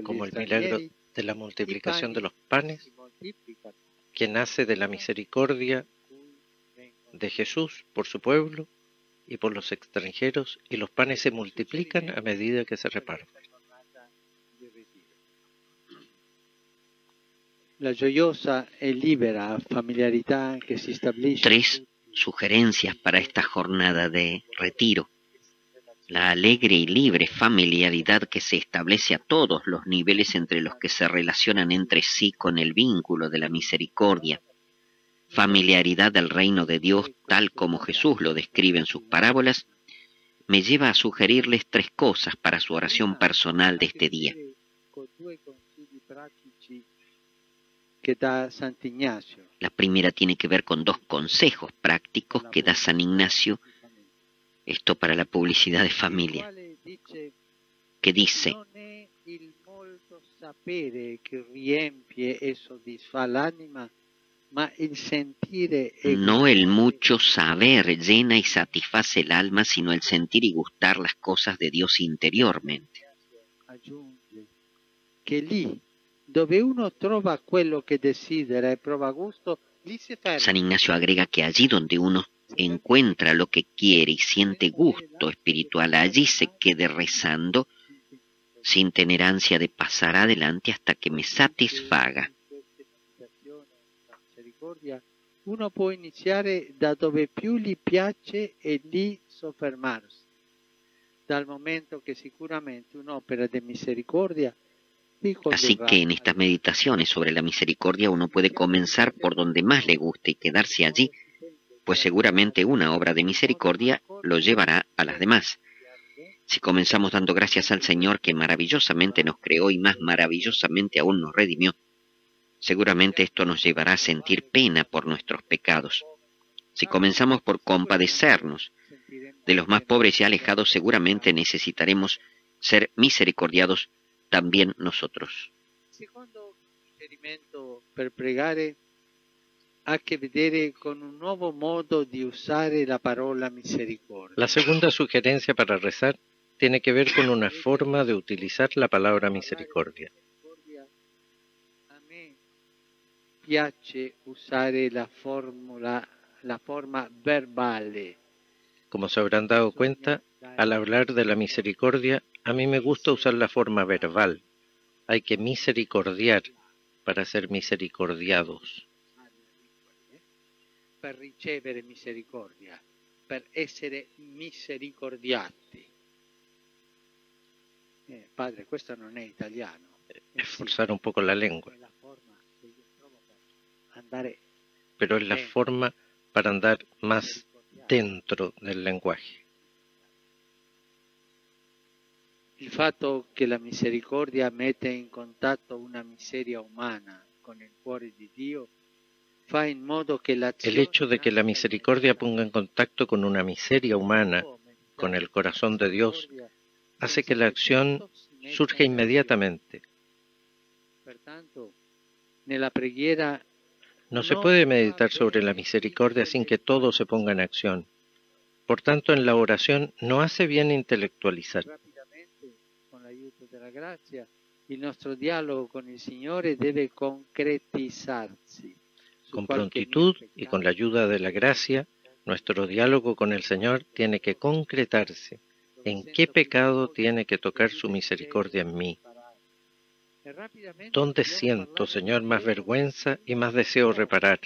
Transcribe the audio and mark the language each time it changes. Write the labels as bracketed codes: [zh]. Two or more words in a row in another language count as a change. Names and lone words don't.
[es] Como [it] gli [es] el milagro [it] stranieri, [es] de la multiplicación de los panes, [it] si moltiplicano [es] que nace de la misericordia de Jesús por su pueblo y por los extranjeros, y los panes se multiplican a medida que se reparten. [it] La gioiosa e libera familiarità che si stabilisce [es] 3 sugerencias para esta jornada de retiro. La alegre y libre familiaridad que se establece a todos los niveles entre los que se relacionan entre sí con el vínculo de la misericordia. Familiaridad del reino de Dios tal como Jesús lo describe en sus parábolas, me lleva a sugerirles 3 cosas para su oración personal de este día. [it] che dà Sant'Ignazio. [es] La primera tiene que ver con 2 consejos prácticos que da San Ignacio, esto para la publicidad de familia, que dice: [it] Non è il molto sapere che riempie e soddisfa l'anima, ma il sentire e [es] no el mucho saber llena y satisface el alma, sino el sentir y gustar las cosas de Dios interiormente. [it] aggiunge che lì dove uno trova quello che desidera e prova gusto, lì si ferma. [es] San Ignacio agrega que allí donde uno encuentra lo que quiere y siente gusto espiritual, allí se quede rezando sin tener ansia de pasar adelante hasta que me satisfaga. [it] Uno può iniziare da dove più gli piace e lì soffermarsi, dal momento che sicuramente un'opera di misericordia vi [es] Así [it] condurrà [es] que en estas meditaciones sobre la misericordia uno puede comenzar por donde más le guste y quedarse allí, pues seguramente una obra de misericordia lo llevará a las demás. Si comenzamos dando gracias al Señor que maravillosamente nos creó y más maravillosamente aún nos redimió, seguramente esto nos llevará a sentir pena por nuestros pecados. Si comenzamos por compadecernos de los más pobres y alejados, seguramente necesitaremos ser misericordiados también nosotros. [it] secondo suggerimento per pregare ha a che vedere con un nuovo modo di usare la parola misericordia. [es] La segunda sugerencia para rezar tiene que ver con una forma de utilizar la palabra misericordia. [it] A me piace usare la forma verbale. [es] Como se habrán dado cuenta, al hablar de la misericordia, a mí me gusta usar la forma verbal. Hay que misericordiar para ser misericordiados. [it] Per ricevere misericordia, per essere misericordiati. Padre, questo non è italiano. [es] Esforzar un poco la lengua. [it] È la forma che io trovo per andare [es] Pero es la forma para andar más dentro del lenguaje. [it] Il fatto che la misericordia mette in contatto una miseria umana con il cuore di Dio fa in modo che l'azione [es] El hecho de que la misericordia ponga en contacto con una miseria humana, con el corazón de Dios, hace que la acción surja inmediatamente. [it] Pertanto, nella preghiera [es] No se puede meditar sobre la misericordia sin que todo se ponga en acción. Por tanto, en la oración no hace bien intelectualizar. [it] rapidamente, con l'aiuto della grazia, il nostro dialogo con il Signore deve concretizzarsi. [es] Con prontitud y con la ayuda de la gracia, nuestro diálogo con el Señor tiene que concretarse. ¿En qué pecado tiene que tocar su misericordia en mí? ¿Dónde siento, Señor, más vergüenza y más deseo reparar?